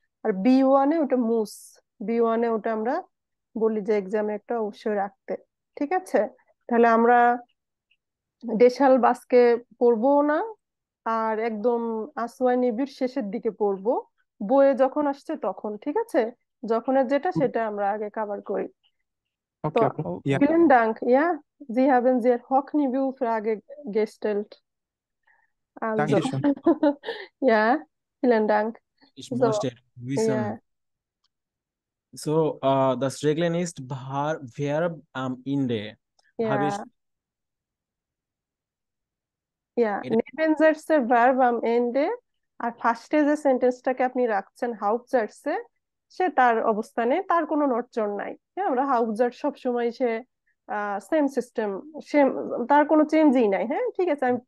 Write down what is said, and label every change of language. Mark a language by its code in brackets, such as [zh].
[bn] আর B 1-এ ওটা মুস, B 1-এ ওটা আমরা বলি যে এক্সামে একটা অবশ্যই রাখতে। ঠিক আছে। তাহলে আমরা দেশাল বাসকে পড়বো না, আর একদম আসওয়াই নিবিড় শেষের দিকে পড়বো, বইয়ে যখন আসছে তখন। ঠিক আছে, যখনের যেটা সেটা আমরা আগে কভার করি। তো ওকে আপু, ইয়া, [de] vielen Dank, ja, Sie haben sehr hochniveau Frage gestellt. Also, danke schön. ja, vielen Dank. Ich So, möchte ja, wissen, so, das Regeln ist Verb am Ende. Habe ich ja, ja, [bn] এটা নেবেনজার্স এর verb আম এন্ডে, আর ফার্স্টে যে সেন্টেন্সটাকে আপনি রাখছেন হাউপজার্সে, সে তার অবস্থানে, তার কোনো নড়চড় নাই। হ্যাঁ, আমরা হাউপজার্স সব সময় সে সেম সিস্টেম, সেম, তার কোনো চেঞ্জই নাই। হ্যাঁ, ঠিক আছে।